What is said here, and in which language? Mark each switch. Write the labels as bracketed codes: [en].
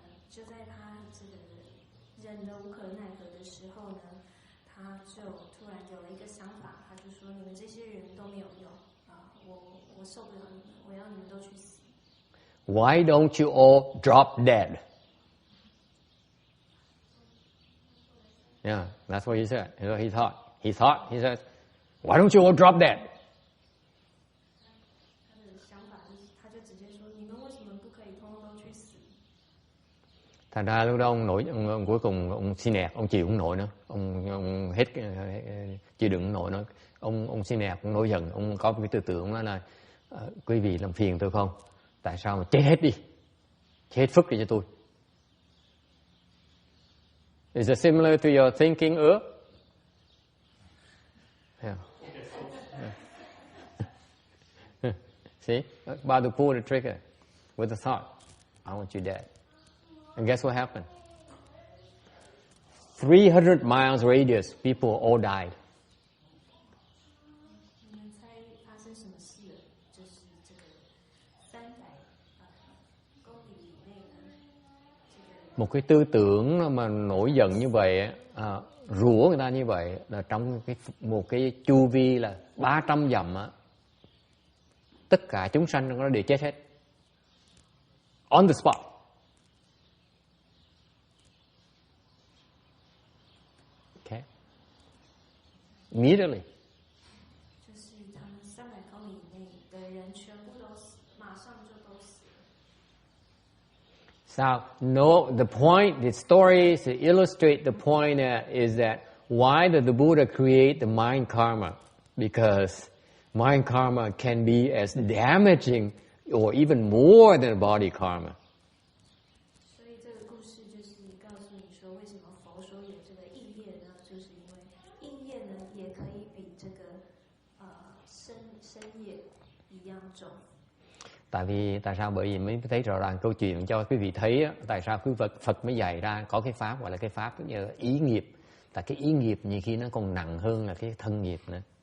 [zh] 就在他这个忍得无可奈何的时候呢，他就突然有了一个想法，他就说：“你们这些人都没有用我受不了你们，我要你们都去死。” [en] Why don't you all drop dead? Yeah, that's what he said. He thought. He said, "Why don't you all drop dead?" [zh] 他的想法就是，他就直接说：“你们为什么不可以通通都去死？” [vi] Thành ra lúc đó ông cuối cùng ông xin nẹt, ông chịu không nổi nữa, ông hết chịu đựng không nổi nữa, ông xin nẹt, ông nổi giận, ông có một cái tư tưởng, ông nói là quý vị làm phiền tôi không? Tại sao mà chết hết đi, chết hết phức đi cho tôi. [en] Is it similar to your thinking? Yeah. See, about to pull the trigger with the thought, I want you dead. And guess what happened? 300 miles radius, people all died. [zh] 你们猜发生什么事了？就是这个300公里以内呢， [vi] Một cái tư tưởng mà nổi giận như vậy, rủa người ta như vậy, là trong một cái chu vi là 300 dặm á, tất cả chúng sanh trong đó đều chết hết. [en] On the spot. Okay. Immediately. [zh] 就是他们300公里以内的人全部都死，马上就都死了。 [en] So, no, the point, the stories to illustrate the point is that why did the Buddha create the mind karma? Because mind karma can be as damaging or even more than body karma. [zh] 所以这个故事就是告诉你说，为什么佛说有这个意业呢？就是因为意业呢也可以比这个身业一样重。 [vi] Tại sao? Bởi vì mới thấy rõ ràng câu chuyện cho quý vị thấy á, tại sao quý Phật mới dạy ra có cái pháp gọi là cái pháp như ý nghiệp. Tại cái ý nghiệp nhiều khi nó còn nặng hơn là cái thân nghiệp nữa.